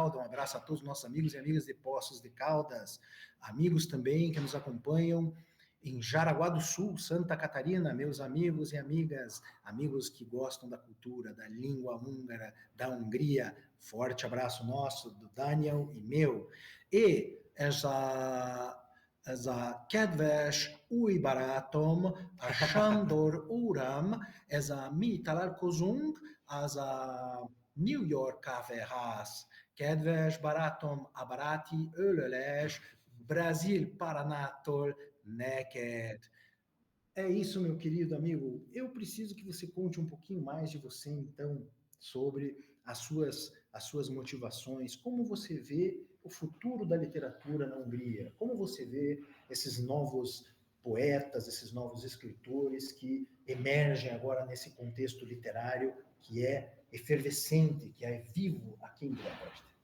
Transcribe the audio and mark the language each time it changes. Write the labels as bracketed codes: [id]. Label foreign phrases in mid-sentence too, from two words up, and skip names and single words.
[pt] Um abraço a todos os nossos amigos e amigas de Poços de Caldas. Amigos também que nos acompanham em Jaraguá do Sul, Santa Catarina, meus amigos e amigas, amigos que gostam da cultura, da língua húngara, da Hungria. Forte abraço nosso, do Daniel e meu. [hu] E ez a kedves új barátom, a Sándor úram, ez a mi találkozunk, az a New York Kávéház. Kedves barátom, a baráti ölelés Brasil Paranától neked. [pt] É isso, meu querido amigo. Eu preciso que você conte um pouquinho mais de você, então, sobre as suas motivações, como você vê o futuro da literatura na Hungria, como você vê esses novos poetas, esses novos escritores que emergem agora nesse contexto literário que é efervescente, que é vivo aqui em Budapeste.